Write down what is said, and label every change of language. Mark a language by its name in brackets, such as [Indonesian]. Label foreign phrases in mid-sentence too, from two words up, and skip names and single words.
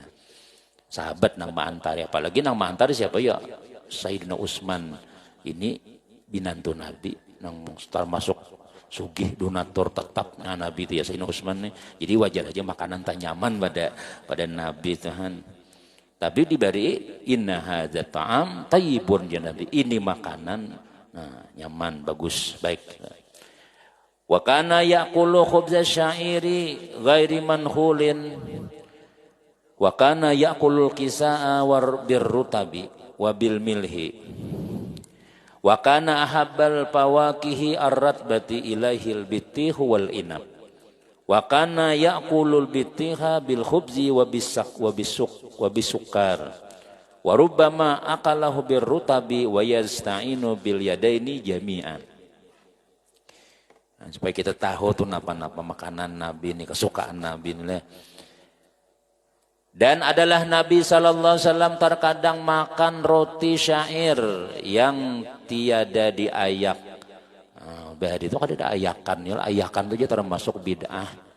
[Banjar] Sahabat nang maantari apalagi nang maantari siapa ya Sayyidina Utsman ini binantu Nabi nang termasuk sugih donatur tetap nah Nabi itu ya Sayyidina Utsman nih. Jadi wajar aja makanan tak nyaman pada Nabi Tuhan. [Indonesian] Tapi diberi [Arabic] إن هذا طعام طيب يا نبي. [Banjar] Ini makanan nah nyaman bagus baik. [Arabic] وكان يأكل خبز الشعير غير منخول وكان يأكل القثاء بالرطب وبالملح وكان أحب الفواكه الرطب إليه البطيخ والعنب وكان يأكل البطيخ بالخبز وبالسكر وربما أكله بالرطب ويستعين باليدين جميعا. [Banjar] Nah, supaya kita tahu tuh napa-napa makanan Nabi ini, kesukaan Nabi ini. [Indonesian] Dan adalah Nabi SAW terkadang makan roti syair yang tiada diayak. [Banjar] Nah, bahari itu kan ada ayakan, ya ayakan itu aja termasuk bid'ah.